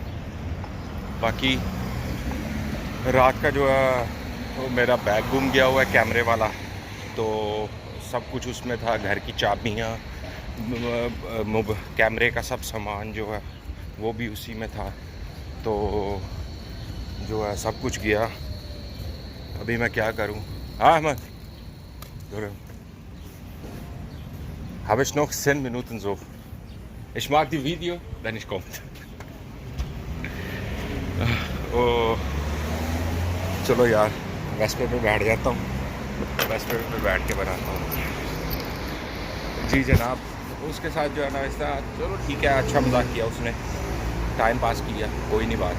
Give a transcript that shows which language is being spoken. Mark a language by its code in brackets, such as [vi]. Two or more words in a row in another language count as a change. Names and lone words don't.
[hi] बाकी रात का जो है वो मेरा बैग गुम गया हुआ है, कैमरे वाला। तो सब कुछ उसमें था, घर की चाबियाँ, कैमरे का सब सामान जो है वो भी उसी में था। तो जो है सब कुछ गया। अभी मैं क्या करूं? हाँ Ahmad, [de] habe ich noch 10 Minuten so. Ich mag die Video, wenn ich kommt. [hi] ओ चलो यार वेस्पे पे बैठ जाता हूँ, वेस्पे पे बैठ के बनाता हूँ। जी जनाब, उसके साथ जो है ना ऐसा, चलो ठीक है, अच्छा मजाक किया उसने, टाइम पास किया, कोई नहीं बात।